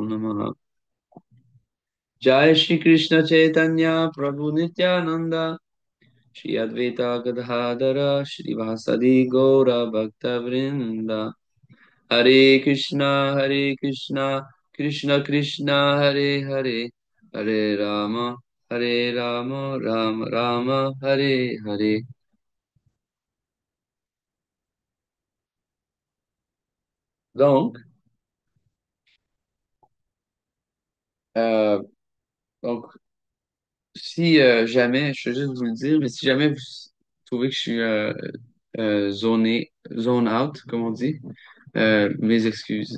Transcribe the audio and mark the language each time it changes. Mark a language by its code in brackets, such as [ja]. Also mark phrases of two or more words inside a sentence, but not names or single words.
[sa] नमः जय श्री कृष्ण चैतन्य प्रभु नित्यानन्द श्री अद्वैत गदाधर श्री वासादि गौर भक्त वृन्द हरे कृष्ण कृष्ण कृष्ण हरे हरे हरे राम राम राम हरे हरे. [fr] Donc, euh, donc si jamais, je vais juste vous le dire, mais si jamais vous trouvez que je suis [en] zone out, [fr] comme on dit, mes excuses.